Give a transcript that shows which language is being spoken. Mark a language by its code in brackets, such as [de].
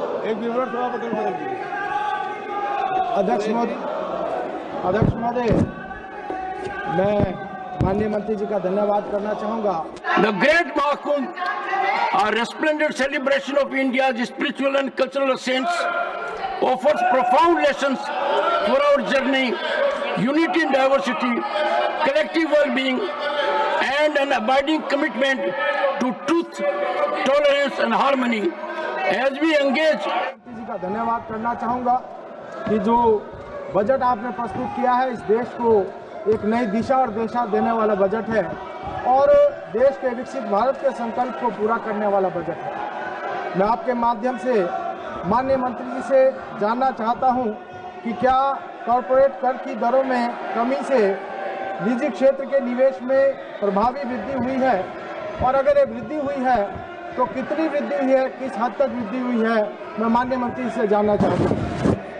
[hi] एक विवरण थोड़ा बदल दीजिए। अध्यक्ष महोदय, मैं माननीय मंत्री जी का धन्यवाद करना चाहूँगा। [en] The great Mahakumbh, a resplendent celebration of India's spiritual and cultural ascents, offers profound lessons for our journey, unity in diversity, collective well-being, and an abiding commitment to truth, tolerance, and harmony. As we engage, [hi] मंत्री जी का धन्यवाद करना चाहूँगा कि जो budget आपने प्रस्तुत किया है इस देश को एक नई दिशा और दिशा देने वाला बजट है और देश के विकसित भारत के संकल्प को पूरा करने वाला बजट है। मैं आपके माध्यम से माननीय मंत्री जी से जानना चाहता हूं कि क्या कॉरपोरेट कर की दरों में कमी से निजी क्षेत्र के निवेश में प्रभावी वृद्धि हुई है, और अगर ये वृद्धि हुई है तो कितनी वृद्धि हुई है, किस हद तक वृद्धि हुई है, मैं माननीय मंत्री से जानना चाहता हूँ।